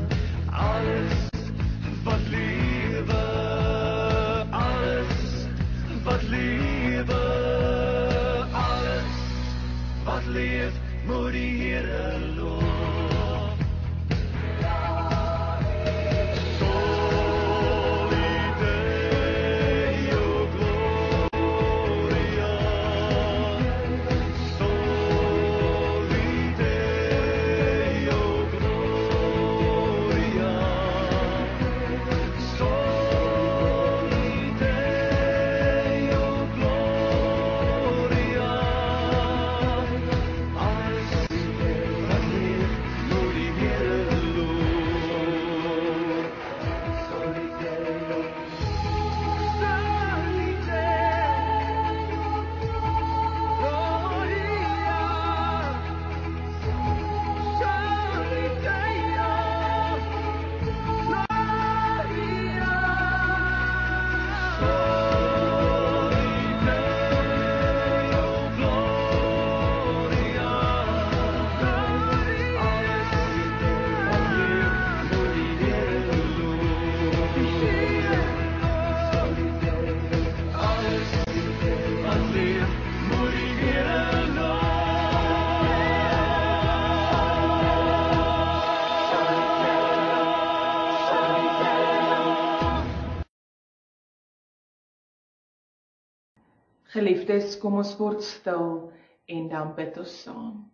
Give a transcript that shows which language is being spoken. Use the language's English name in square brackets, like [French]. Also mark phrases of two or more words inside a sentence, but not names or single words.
[Afrikaans] Alles wat lewe, alles wat lewe, alles wat leef, moet die Here loof. [Latin] Soli Deo Gloria, Soli Deo Gloria, Soli Deo Gloria. [Afrikaans] Alles wat leef, moet die Here loof. [Latin] Soli Deo, Soli Deo Gloria, Soli Deo Gloria, Soli Deo Gloria. [Afrikaans] Alles wat leef, moet die Here loof. [Latin] Soli Deo, [Afrikaans] alles wat leef, moet die Here loof. Geliefdes, kom ons word stil en dan bid ons saam.